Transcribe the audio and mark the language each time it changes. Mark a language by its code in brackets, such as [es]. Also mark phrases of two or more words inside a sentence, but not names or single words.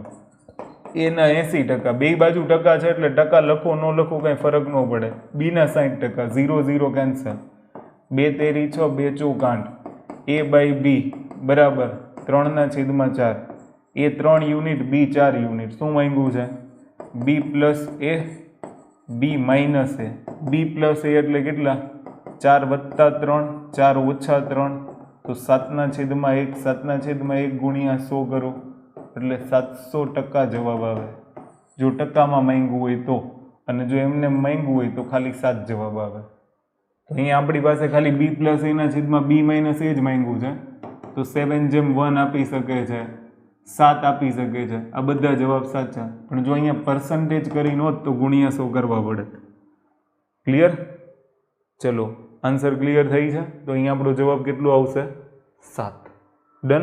[gu] એના 80%, બે બાજુ ટકા છે એટલે ટકા લખો ન લખો કંઈ ફરક ન પડે. બીના 60%, 0 કેન્સલ, 2 તેરી 6, 2 ચોક 8, a/b બરાબર 3/4. એ 3 યુનિટ, b 4 યુનિટ. શું માંગ્યું છે? b + a, b - a. b + a એટલે કેટલા? 4 + 3, 4 - 3, તો 7/1, 7/1 ગુણ્યા 100 કરો, એટલે 700% જવાબ આવે. જો ટકામાં માંગ્યું હોય તો, અને જો એમને માંગ્યું હોય તો ખાલી 7 જવાબ આવે. તો અહીંયા આપણી પાસે ખાલી b + a/b - a જ માંગ્યું છે, તો 7/1 આપી શકે છે, 7 આપી શકે છે. આ બધા જવાબ સાચા. પણ જો અહીંયા પર્સન્ટેજ કરીને હોત તો ગુણ્યા 100 કરવા પડે. ક્લિયર? ચલો, [en] answer clear [gu] થઈ છે. તો અહીંયા આપણો જવાબ કેટલો આવશે? 7. ડન?